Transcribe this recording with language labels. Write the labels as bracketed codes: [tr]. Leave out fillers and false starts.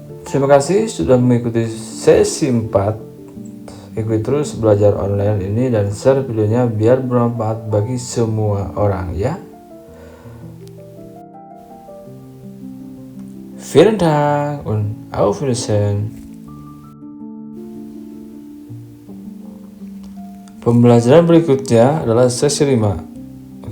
[id] Terima kasih sudah mengikuti sesi 4. Ikuti terus belajar online ini dan share videonya biar bermanfaat bagi semua orang ya. [de] Vielen Dank und auf Wiedersehen. [id] Pembelajaran berikutnya adalah sesi 5.